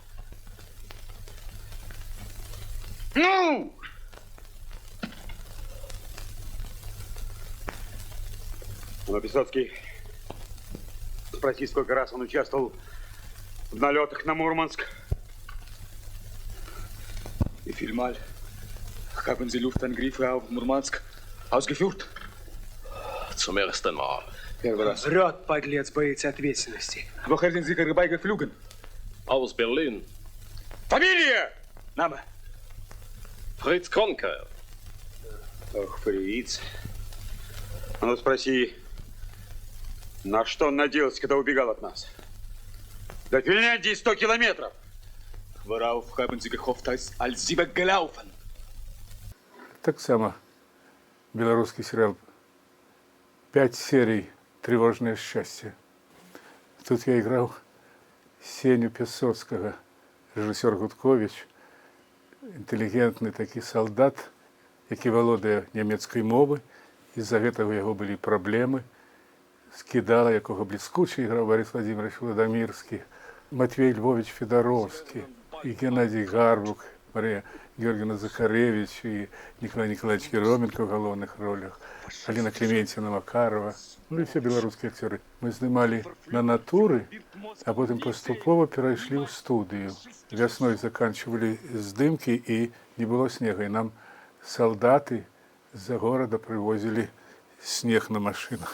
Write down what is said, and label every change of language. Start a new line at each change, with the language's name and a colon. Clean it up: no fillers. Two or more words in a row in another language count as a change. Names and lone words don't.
Russian: Ну! Но Песоцкий, спроси, сколько раз он участвовал в налетах на Мурманск.
German: Wie viel Mal haben Sie Luftangriffe auf Murmansk ausgeführt? Zum ersten Mal.
Russian: Первый раз. Врет, подлец, боится ответственности.
German: Woher sind Sie geflogen? Aus Berlin.
Russian: Фамилия!
German: Name? Fritz Kronke.
Russian: Ох, фриц. А ну спроси, на что он надеялся, когда убегал от нас? До Финляндии 100 километров.
German: Worauf haben Sie gehofft, als Sie weggelaufen?
Russian: Так само белорусский сериал 5 серий «Тревожное счастье». Тут я играл Сеню Песоцкого, режиссер Гудкович,
Belarusian: інтэлігентны такі салдат, які валодае нямецкай мовы, з-за гэтага у яго былі праблемы. Скідала, якога бліскуча іграў
Russian: Борис Владимирович Владимирский, Матвей Львович Федоровский, і Геннадий Гарбук, Мария Георгиевна Захаревич и Николай Николаевич Ероменко в головных ролях, Алина Клементьевна Макарова, ну и все белорусские актеры. Мы снимали на натуры, а потом поступово перешли в студию. Весной заканчивали здымки, и не было снега. И нам солдаты за города привозили снег на машинах.